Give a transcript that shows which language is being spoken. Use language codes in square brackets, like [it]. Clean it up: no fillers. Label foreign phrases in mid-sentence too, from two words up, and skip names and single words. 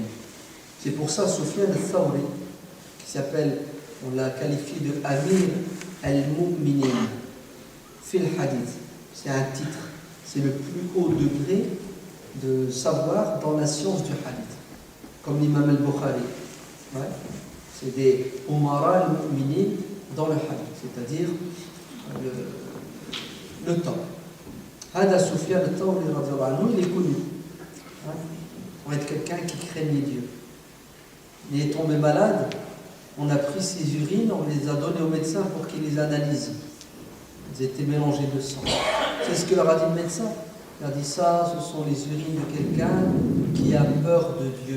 [fr] C'est pour ça Sufyan al-Thawri, qui s'appelle, on l'a qualifié de [ar] أمير المؤمنين في الحديث. [fr] C'est un titre, c'est le plus haut degré de savoir dans la science du hadith, comme l'imam al-Bukhari. Ouais. C'est des [ar] أمراء المؤمنين [fr] dans le hadith, c'est-à-dire le temps. Hada Sufyan al-Thawri, il est connu pour être quelqu'un qui craignait Dieu. Il est tombé malade, on a pris ses urines, on les a données au médecin pour qu'il les analyse. Ils étaient mélangés de sang. C'est ce que leur a dit le médecin. Il a dit ça, ce sont les urines de quelqu'un qui a peur de Dieu.